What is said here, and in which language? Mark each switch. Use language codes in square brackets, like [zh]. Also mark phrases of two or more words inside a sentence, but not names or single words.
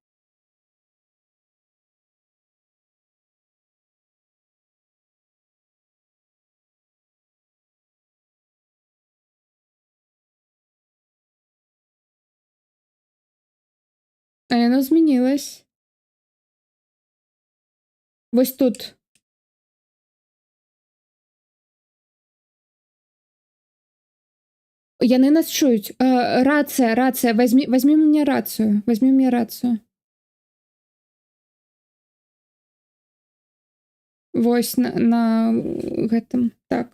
[be] А яно змянілось. Вось тут. Яны нас чують. Рація. [ru] Возьми мне рацію. Возьми мне рацію. [be] Вось на гэтым. Так.